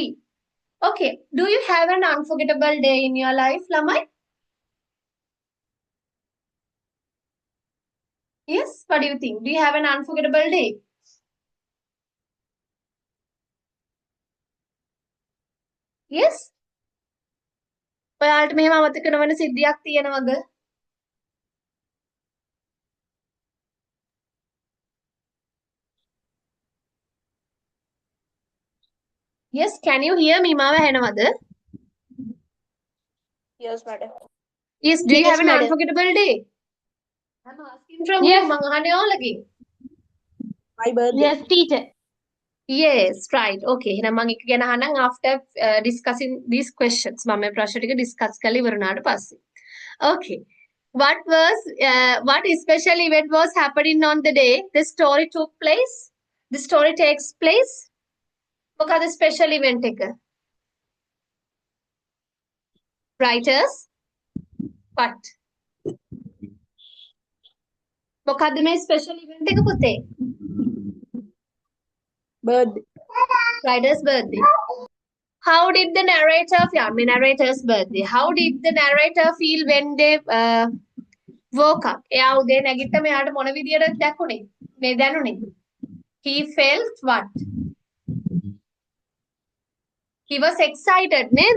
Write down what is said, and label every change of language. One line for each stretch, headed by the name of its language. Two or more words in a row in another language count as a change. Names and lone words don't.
English: Okay. Do you have an unforgettable day in your life, Lamai? Yes. What do you think? Do you have an unforgettable day? Yes.
Sinhala: ඔයාලට මෙහෙම අමතක නොවන සිද්ධියක් තියෙනවද?
English: Yes. Can you hear me?
Sinhala: මාව ඇහෙනවද?
English: Yes, madam. Yes. Do you Yes, have an madam. unforgettable day? I'm asking from you.
Sinhala: මං අහන්නේ ඔයාලගෙන්.
English: My birthday. Yes, teacher. Yes, right.
Sinhala: Okay. එහෙනම් මම එක ගැන අහනම්
English: after discussing these questions.
Sinhala: මම මේ ප්‍රශ්න ටික discuss කරලා ඉවරනාට පස්සේ.
English: Okay. What special event was happening on the day the story took place? The story takes place? මොකද special event එක? Writers? What?
Sinhala: මොකද්ද මේ
English: special event
Sinhala: එක පුතේ?
English: Birthday. Writer's birthday. How did the narrator's birthday. How did the narrator feel when they woke up?
Sinhala: එයා උදේ නැගිට්ටම එයාට මොන විදියටද දැනුනේ?
English: He felt what? He was excited නේද?